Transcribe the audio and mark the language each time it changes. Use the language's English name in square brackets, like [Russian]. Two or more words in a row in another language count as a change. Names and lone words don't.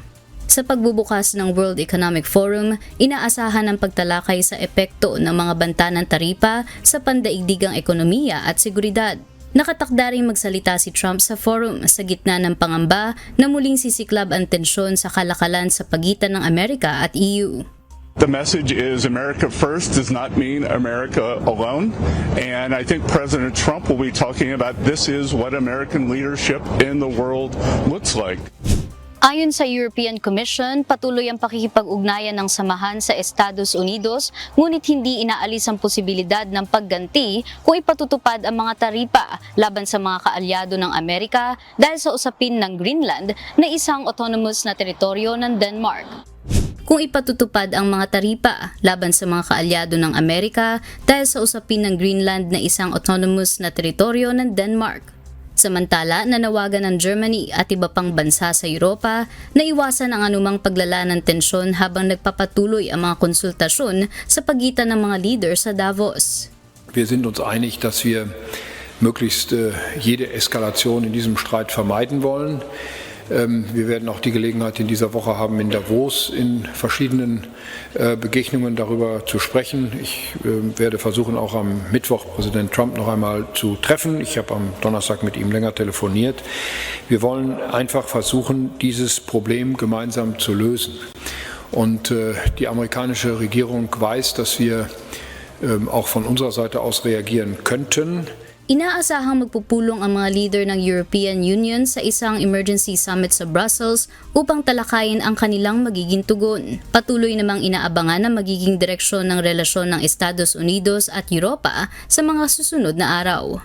[Filipino] Sa pagbubukas ng World Economic Forum, inaasahan ang pagtalakay sa epekto ng mga banta ng taripa sa pandaigdigang ekonomiya at seguridad. Nakatakda ring magsalita si Trump sa forum sa gitna ng pangamba na muling sisiklab ang tensyon sa kalakalan sa pagitan ng Amerika at EU. [English] The message is America first does not mean America alone. And I think President Trump will be talking about this is what American leadership in the world looks like. [Filipino] Ayon sa European Commission, patuloy ang pakikipag-ugnayan ng samahan sa Estados Unidos, ngunit hindi inaalis ang posibilidad ng pagganti kung ipatutupad ang mga taripa laban sa mga kaalyado ng Amerika dahil sa usapin ng Greenland na isang autonomous na teritoryo ng Denmark. Kung ipatutupad ang mga taripa laban sa mga kaalyado ng Amerika dahil sa usapin ng Greenland na isang autonomous na teritoryo ng Denmark. Samantala, nanawagan ng Germany at iba pang bansa sa Europa na iwasan ang anumang paglala ng tensyon habang nagpapatuloy ang mga konsultasyon sa pagitan ng mga leader sa Davos. [German] Wir sind uns einig, dass wir möglichst jede Eskalation in diesem Streit vermeiden wollen. Wir werden auch die Gelegenheit in dieser Woche haben, in Davos in verschiedenen Begegnungen darüber zu sprechen. Ich werde versuchen, auch am Mittwoch Präsident Trump noch einmal zu treffen. Ich habe am Donnerstag mit ihm länger telefoniert. Wir wollen einfach versuchen, dieses Problem gemeinsam zu lösen. Und die amerikanische Regierung weiß, dass wir auch von unserer Seite aus reagieren könnten. [Filipino] Inaasahang magpupulong ang mga leader ng European Union sa isang [English] emergency summit [Filipino] sa Brussels upang talakayin ang kanilang magiging tugon. Patuloy namang inaabangan ang magiging direksyon ng relasyon ng Estados Unidos at Europa sa mga susunod na araw.